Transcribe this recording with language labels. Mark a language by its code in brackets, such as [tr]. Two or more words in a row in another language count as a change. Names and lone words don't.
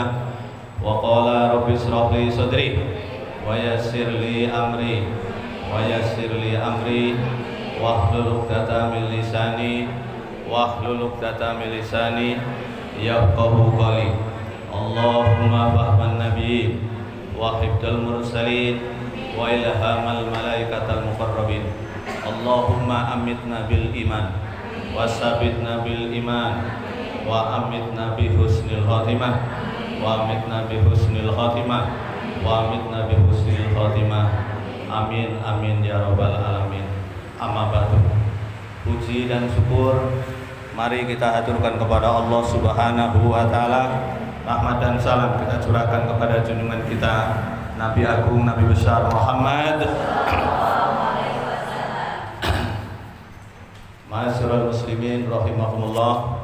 [ar] وقال رب اشرح لي صدري ويسر لي أمري واحلل عقدة من لساني يفقهوا قولي. اللهم فهم النبي وحفظ المرسلين وإلهام الملائكة المقربين. اللهم أمتنا بالإيمان وثبتنا بالإيمان وأمتنا بحسن الخاتمة وأمتنا بحسن الخاتمة وأمتنا بحسن الخاتمة. آمين آمين يا رب العالمين. أما بعد. [id] Puji dan syukur mari kita haturkan kepada Allah [ar] سبحانه وتعالى. [id] Rahmat dan salam kita curahkan kepada junjungan kita Nabi Agung, Nabi besar Muhammad. [ar] معاشر المسلمين رحمهم الله.